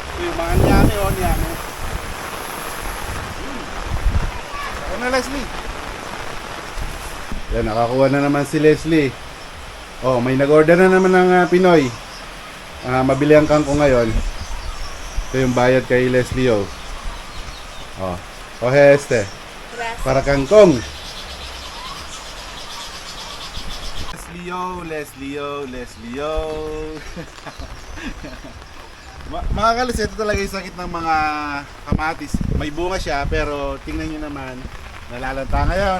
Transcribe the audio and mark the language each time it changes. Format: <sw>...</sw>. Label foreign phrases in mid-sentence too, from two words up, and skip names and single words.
<tl>yung mga nyame o nyame. Ako na, Leslie. Yan, nakakuha na naman si Leslie. Oh, may nag-order na naman ng Pinoy. Mabili ang kangkong ngayon. Ito yung bayad kay Leslie, oh. Oh,</tl> <es>coge este.</es> <tl>Gracias. Para kangkong. Leslio. Mga kalis, ito talaga yung sakit ng mga kamatis. May bunga siya, pero tingnan nyo naman, nalalanta ngayon.</tl>